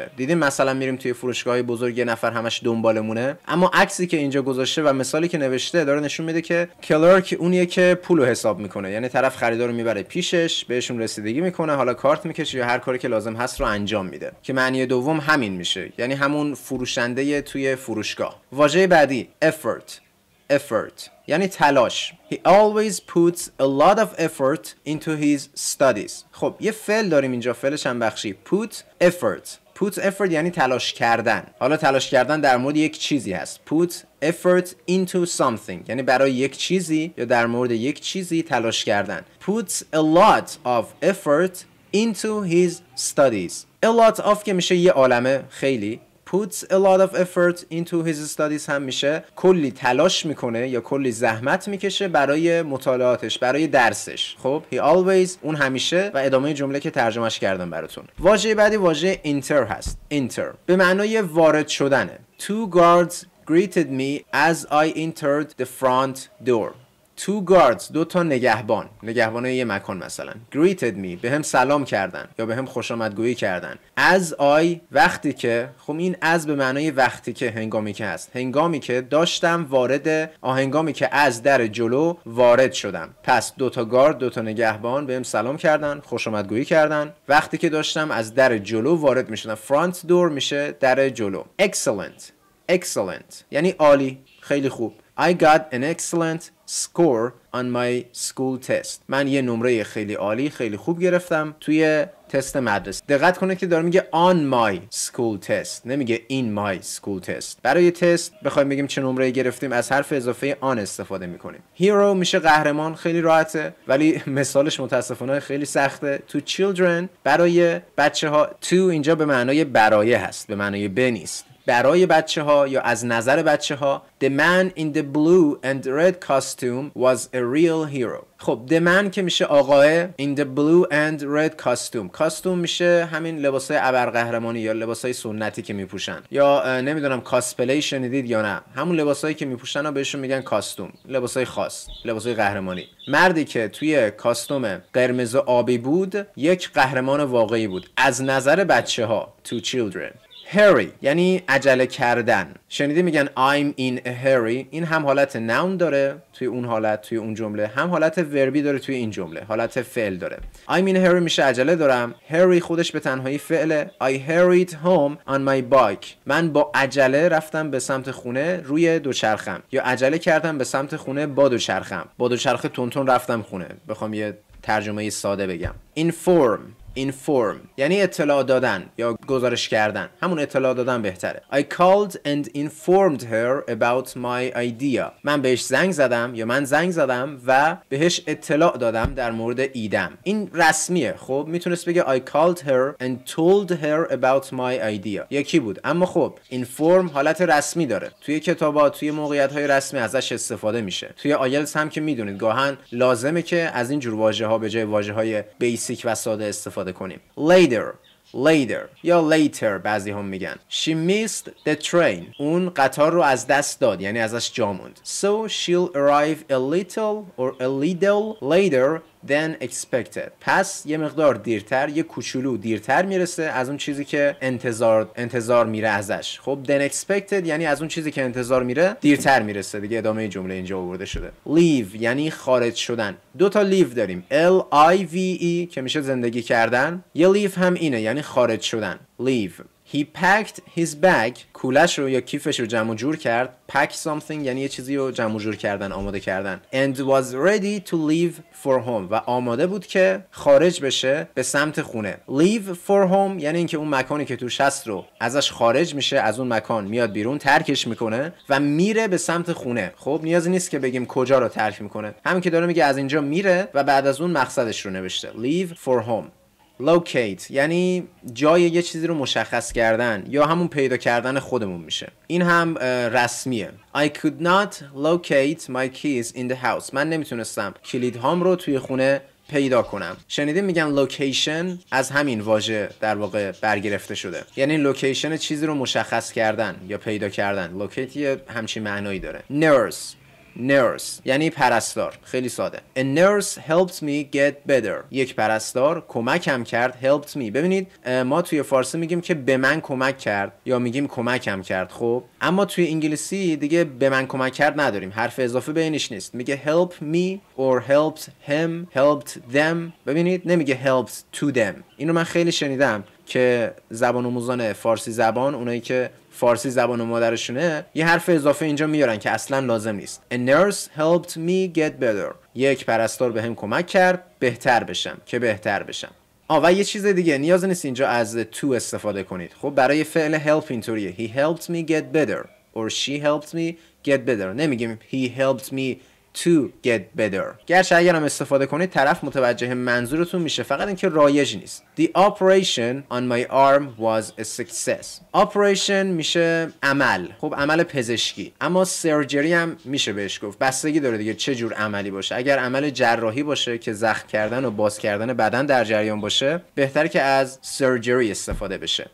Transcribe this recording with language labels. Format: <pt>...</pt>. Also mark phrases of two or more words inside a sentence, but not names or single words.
<fa>دیدیم مثلا میریم توی فروشگاه‌های بزرگ، یه نفر همش دنبالمونه، اما عکسی که اینجا گذاشته و مثالی که نوشته داره نشون میده که کلرک اونیه که پولو حساب میکنه. یعنی طرف خریدار رو میبره پیشش، بهشون رسیدگی میکنه، حالا کارت میکشه یا هر کاری که لازم هست رو انجام میده، که معنی دوم همین میشه، یعنی همون فروشنده توی فروشگاه. واژه بعدی effort یعنی تلاش.</fa> <en>He always puts a lot of effort into his studies.</en> <fa>خب یه فعل داریم اینجا، فعل چند بخشی.</fa> <en>put effort</en> <fa>یعنی تلاش کردن. حالا تلاش کردن در مورد یک چیزی هست.</fa> <en>put effort into something</en> <fa>یعنی برای یک چیزی یا در مورد یک چیزی تلاش کردن.</fa> <en>puts a lot of effort into his studies. a lot of</en> <fa>که میشه یه عالمه، خیلی.</fa> <en>puts a lot of effort into his studies</en> <fa>هم میشه کلی تلاش میکنه یا کلی زحمت میکشه برای مطالعاتش، برای درسش. خب</fa> <en>he always</en> <fa>اون همیشه و ادامه جمله که ترجمهش کردم براتون. واژه بعدی واژه enter هست. enter به معنای وارد شدنه.</fa> <en>Two guards greeted me as I entered the front door. Two guards،</en> <fa>دو تا نگهبان یه مکان مثلا.</fa> <en>Greeted me،</en> <fa>به هم سلام کردن یا به هم خوش آمدگویی کردن.</fa> <en>As I،</en> <fa>وقتی که، خب این as به معنای وقتی که، هنگامی که هست. هنگامی که داشتم هنگامی که از در جلو وارد شدم. پس دو تا گارد، دو تا نگهبان به هم سلام کردن، خوش آمدگویی کردن وقتی که داشتم از در جلو وارد می شدم.</fa> <en>Front door</en> <fa>میشه در جلو. Excellent یعنی عالی، خیلی خوب.</fa> <en>I got an excellent score on my school test.</en> <fa>من یه نمره خیلی عالی، خیلی خوب گرفتم توی تست مدرسه. دقت کنید که داره میگه</fa> <en>on my school test،</en> <fa>نمیگه</fa> <en>in my school test.</en> <fa>برای تست بخوایم بگیم چه نمره گرفتیم از حرف اضافه on استفاده میکنیم. Hero میشه قهرمان، خیلی راحته، ولی مثالش متاسفانه خیلی سخته.</fa> <en>To children،</en> <fa>برای بچه ها. To اینجا به معنای برای هست، به معنای به نیست. برای بچه ها یا از نظر بچه ها.</fa> <en>The man in the blue and red costume was a real hero.</en> <fa>خب</fa> <en>the man</en> <fa>که میشه آقاه،</fa> <en>in the blue and red costume.</en> <fa>کاستوم میشه همین لباسای ابرقهرمانی یا لباسای سنتی که میپوشن، یا نمیدونم کاسپلی شنیدید یا نه، همون لباسایی که میپوشن ها بهشون میگن کاستوم، لباسای خاص، لباسای قهرمانی. مردی که توی کاستوم قرمز و آبی بود یک قهرمان واقعی بود از نظر بچه ها.</fa> <en>To children.</en> <fa>Hurry یعنی عجله کردن. شنیدی میگن</fa> <en>I'm in a hurry.</en> <fa>این هم حالت noun داره توی اون حالت، توی اون جمله، هم حالت وربی داره توی این جمله، حالت فعل داره.</fa> <en>I'm in a hurry</en> <fa>میشه عجله دارم. Hurry خودش به تنهایی فعله.</fa> <en>I hurried home on my bike.</en> <fa>من با عجله رفتم به سمت خونه روی دوچرخم، یا عجله کردم به سمت خونه با دوچرخم. با دوچرخه تونتون رفتم خونه. بخوام یه ترجمه ساده بگم. Inform یعنی اطلاع دادن یا گزارش کردن، همون اطلاع دادن بهتره.</fa> <en>I called and informed her about my idea.</en> <fa>من بهش زنگ زدم و بهش اطلاع دادم در مورد ایدم. این رسمیه. خب میتونست بگه</fa> <en>I called her and told her about my idea،</en> <fa>یکی بود. اما خب inform حالت رسمی داره، توی کتابات، توی موقعیت‌های رسمی ازش استفاده میشه. توی آیلتس هم که میدونید گاهن لازمه که از این جور واژه‌ها به جای واژه‌های بیسیک و ساده استفاده کنیم. Later یا later بعضی هم میگن.</fa> <en>She missed the train.</en> <fa>اون قطار رو از دست داد، یعنی ازش جا موند.</fa> <en>So she'll arrive a little later than expected.</en> <fa>پس یه مقدار دیرتر، یه کوچولو دیرتر میرسه از اون چیزی که انتظار میره ازش. خب</fa> <en>than expected</en> <fa>یعنی از اون چیزی که انتظار میره دیرتر میرسه دیگه. ادامه جمله اینجا آورده شده. Leave یعنی خارج شدن. دو تا leave داریم. L-I-V-E که میشه زندگی کردن. یه leave هم اینه یعنی خارج شدن.</fa> <en>Leave. He packed his bag.</en> <fa>کولش رو یا کیفش رو جمع جور کرد.</fa> <en>Pack something</en> <fa>یعنی یه چیزی رو جمع جور کردن، آماده کردن.</fa> <en>And was ready to leave for home.</en> <fa>و آماده بود که خارج بشه به سمت خونه.</fa> <en>Leave for home</en> <fa>یعنی اینکه اون مکانی که توش هست رو ازش خارج میشه، از اون مکان میاد بیرون، ترکش میکنه و میره به سمت خونه. خب نیازی نیست که بگیم کجا رو ترک میکنه، همین که داره میگه از اینجا میره و بعد از اون مقصدش رو نوشته.</fa> <en>Leave for home.</en> <fa>Locate یعنی جای یه چیزی رو مشخص کردن یا همون پیدا کردن خودمون میشه. این هم رسمیه.</fa> <en>I could not locate my keys in the house.</en> <fa>من نمیتونستم کلیدهام رو توی خونه پیدا کنم. شنیدین میگن لوکیشن از همین واژه در واقع برگرفته شده، یعنی لوکیشن چیزی رو مشخص کردن یا پیدا کردن. لوکیت یه همچین معنایی داره. Nurse یعنی پرستار، خیلی ساده.</fa> <en>A nurse helped me get better.</en> <fa>یک پرستار کمکم کرد.</fa> <en>helped me.</en> <fa>ببینید ما توی فارسی میگیم که به من کمک کرد یا میگیم کمکم کرد. خب اما توی انگلیسی دیگه به من کمک کرد نداریم، حرف اضافه بینش نیست.</fa> <en>میگه help me or helped him, helped them.</en> <fa>ببینید نمیگه</fa> <en>helped to them.</en> <fa>اینو من خیلی شنیدم که زبان آموزان فارسی زبان، اونایی که فارسی زبان مادرشونه، یه حرف اضافه اینجا میارن که اصلا لازم نیست.</fa> <en>A nurse helped me get better.</en> <fa>یک پرستار بهم کمک کرد بهتر بشم. و یه چیز دیگه، نیاز نیست اینجا از to استفاده کنید. خب برای فعل help اینطوریه.</fa> <en>He helped me get better or she helped me get better. نمیگیم he helped me to get better.</en> <fa>گرچه اگرم استفاده کنید طرف متوجه منظورتون میشه، فقط اینکه رایج نیست.</fa> <en>The operation on my arm was a success.</en> <fa>operation میشه عمل، خب عمل پزشکی، اما سرجری هم میشه بهش گفت، بستگی داره دیگه چه جور عملی باشه. اگر عمل جراحی باشه که زخم کردن و باز کردن بدن در جریان باشه، بهتره که از سرجری استفاده بشه.</fa>